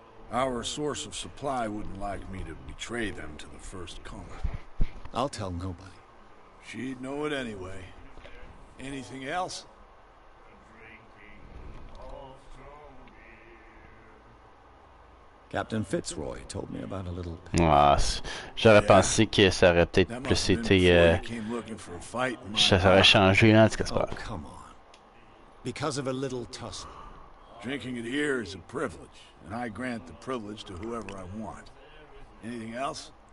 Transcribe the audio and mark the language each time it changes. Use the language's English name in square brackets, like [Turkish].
[English] Our source of supply wouldn't like me to betray them to the first comer. I'll tell nobody. She'd know it anyway. Anything else? Captain Fitzroy told me about a little... [French] Ah, j'aurais pensé que ça aurait peut-être plus été... ça aurait changé, là, en tout cas, c'est pas [English] Oh, come on. Because of a little tussle. Drinking it here is a privilege, and I grant the privilege to whoever I want. Anything else?